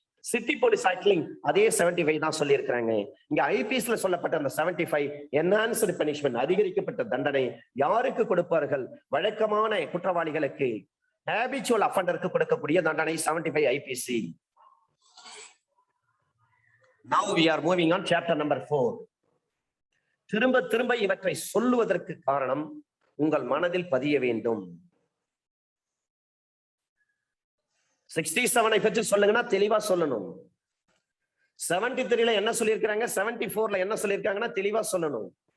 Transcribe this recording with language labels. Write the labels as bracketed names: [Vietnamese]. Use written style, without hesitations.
[Tamil] City police ஆக்ட்லிங் அதே 75 தான் சொல்லி இருக்கிறாங்க. இங்க ஐபிஎஸ்ல சொல்லப்பட்ட அந்த 75 என்ஹான்ஸ்டு பனிஷ்மெண்ட், அதிகரிக்கப்பட்ட தண்டனை யாருக்கு கொடுப்பார்கள்? வழக்கமான குற்றவாளிகளுக்கு, ஹேபிச்சுவல் அஃபண்டருக்கு கொடுக்கக்கூடிய தண்டனை 75 IBC. [English] Now we are moving on chapter number 4. [Tamil] திரும்ப திரும்ப இவற்றை சொல்லுவதற்கு காரணம் உங்கள் மனதில் பதிய வேண்டும். 67 பற்றி சொல்லுங்கன்னா தெளிவா சொல்லணும். 73ல என்ன சொல்லியிருக்கிறாங்க, 74ல என்ன சொல்லியிருக்காங்கன்னா தெளிவா சொல்லணும்.